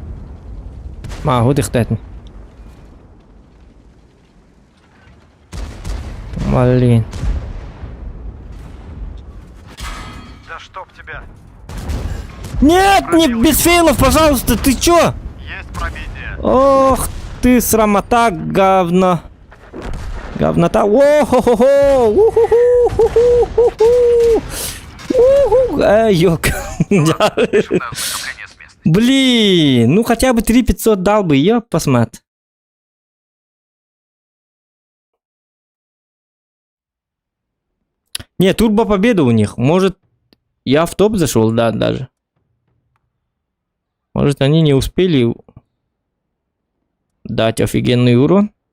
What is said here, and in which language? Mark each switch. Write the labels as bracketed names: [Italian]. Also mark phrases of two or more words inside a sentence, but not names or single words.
[Russian] Могу дыхтать. Блин. Да чтоб тебя. Нет, не без фейлов, пожалуйста, ты чё? Есть пробитие. Ох ты, срамота, говно. Говнота. О-хо-хо-хо. Ёк. Ознакомление с местностью. Блин, ну хотя бы 3500 дал бы, я посмотри. Не, турбо победа у них. Может, я в топ зашел, да, даже. Может, они не успели дать офигенный урон.